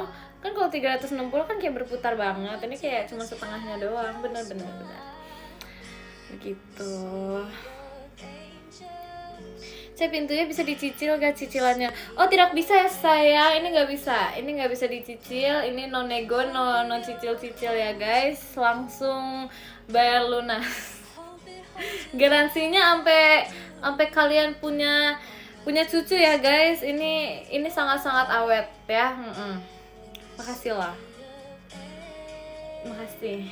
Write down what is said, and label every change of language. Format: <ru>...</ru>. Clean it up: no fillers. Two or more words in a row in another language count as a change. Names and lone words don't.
<id>Kan kalau 360 kan kayak berputar banget. Ini kayak cuma setengahnya doang. Bener. Begitu. Saya pintunya bisa dicicil gak cicilannya? Oh tidak bisa ya sayang, ini nggak bisa. Ini nggak bisa dicicil, ini</id> <en>no nego,</en> <id>no cicil-cicil ya guys. Langsung bayar lunas. Garansinya sampai kalian punya cucu ya guys. Ini sangat-sangat awet ya. Makasih lah. Makasih.</id>